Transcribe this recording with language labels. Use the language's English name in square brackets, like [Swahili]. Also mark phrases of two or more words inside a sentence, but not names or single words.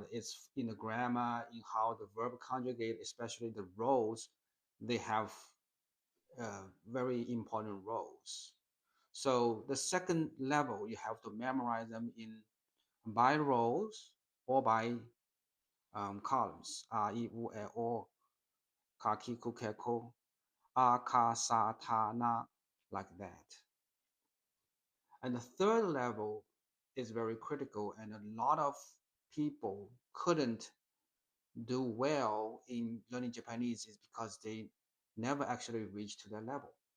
[English] It's in the grammar, in how the verb conjugate, especially the roles. They have very important roles. So the second level, you have to memorize them in by rows or by columns. [Japanese] A, I, U, E, O, ka, ki, ku, ke, ko, a, ka, sa, ta, na, [English] like that. And the third level is very critical, and a lot of people couldn't do well in learning Japanese is because they never actually reached to that level.